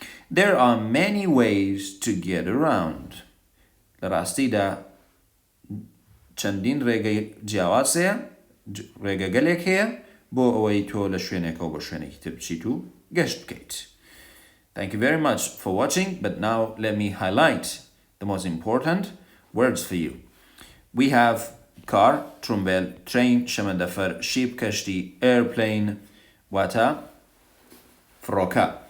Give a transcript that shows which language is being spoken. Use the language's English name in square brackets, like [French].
[English] There are many ways to get around. [Central Kurdish] لراستی دا چندین ڕێگەی جیاوازەیە ڕێگە گەلێک هەیە بۆ ئەوەی تۆ لە شوێنێکەوە بۆ شوێنێکی تر بچیت و گەشت بکەیت. [English] Thank you very much for watching, but now let me highlight the most important words for you. We have car, ترومبیل, train, شەمەندەفەر, ship, کەشتی, airplane, واتە فڕۆکە.